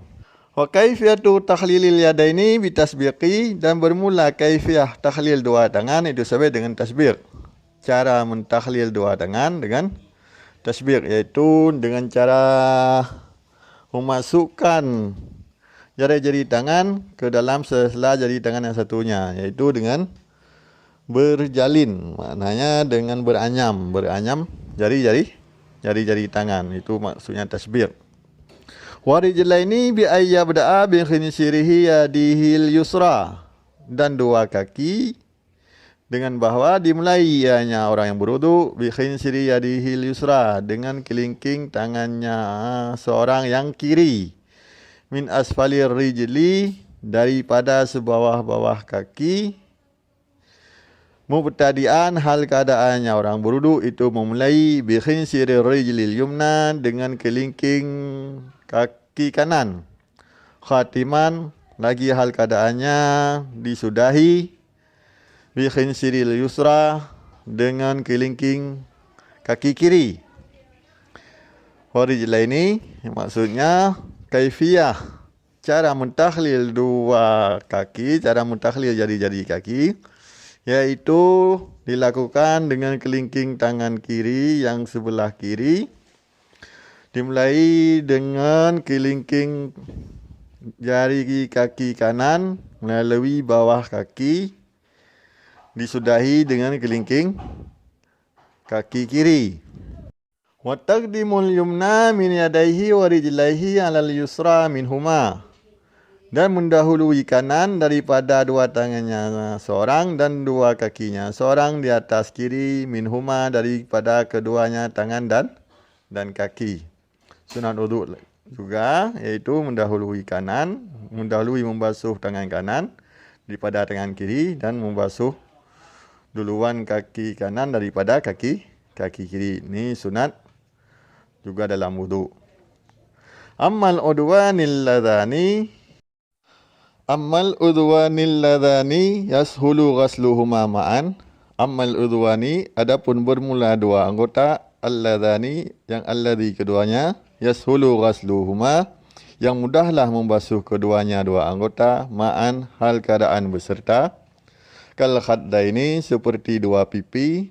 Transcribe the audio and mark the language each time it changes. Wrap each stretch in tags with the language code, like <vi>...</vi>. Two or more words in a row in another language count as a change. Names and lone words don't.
<ar>وكيفية تخليل اليدين بالتشبيك,</ar> <ms>dan bermula kaifiyah takhlil dua tangan itu sampai dengan tasbiq. Cara mentakhlil dua tangan dengan tasbiq, yaitu dengan cara memasukkan jari-jari tangan ke dalam sela jari tangan yang satunya, yaitu dengan berjalin, maknanya dengan beranyam jari-jari tangan, itu maksudnya tasbiq.</ms> <ar>والرجلين بأن يبدأ بخنصره يده اليسرى,</ar> <ms>dan dua kaki dengan bahawa dimulai ianya orang yang berwudu,</ms> <ar>بخنصر يده اليسرى,</ar> <ms>dengan kelingking tangannya seorang yang kiri,</ms> <ar>من أسفل الرجل,</ar> <ms>daripada sebawah-bawah kaki, Mubtadi'an, hal keadaannya orang berwudu itu memulai</ms> <ar>بخنصر الرجل اليمنى,</ar> <ms>dengan kelingking kaki kanan. Khatiman, lagi hal keadaannya disudahi</ms> <ar>بخنصر اليسرى,</ar> <ms>dengan kelingking kaki kiri. Warijlaini, maksudnya kaifiyah, cara mentahlil dua kaki, cara mentahlil jari-jari kaki, yaitu dilakukan dengan kelingking tangan kiri yang sebelah kiri, dimulai dengan kelingking jari kaki kanan melalui bawah kaki, disudahi dengan kelingking kaki kiri.</ms> <ar>وتقديم اليمنى من يديه ورجليه على اليسرى منهما,</ar> <ms>dan mendahului kanan daripada dua tangannya seorang dan dua kakinya seorang di atas kiri, minhuma, daripada keduanya tangan dan kaki. Sunat wudu juga, iaitu mendahului kanan, mendahului membasuh tangan kanan daripada tangan kiri, dan membasuh duluan kaki kanan daripada kaki kiri. Ini sunat juga dalam wudu.</ms> <ar>أما العضوان اللذان يسهل غسلهما معا. أما العضوان,</ar> <ms>adapun bermula dua anggota, alladhani, yang alladhi keduanya,</ms> <ar>يسهل غسلهما,</ar> <ms>yang mudahlah membasuh keduanya dua anggota, ma'an, hal keadaan beserta,</ms> <ar>كالخدين,</ar> <ms>seperti dua pipi.</ms>